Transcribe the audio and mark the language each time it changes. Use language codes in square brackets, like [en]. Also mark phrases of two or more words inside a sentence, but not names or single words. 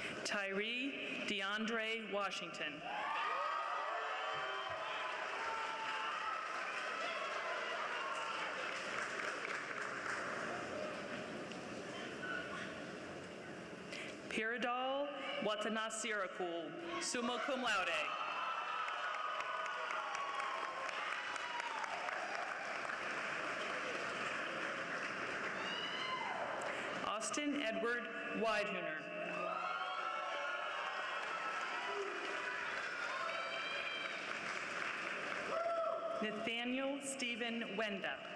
[en] Tyree DeAndre Washington. Piradal Watanasirakul, [la] summa cum laude. [en] Austin Edward Widehuner. Nathaniel Stephen Wenda.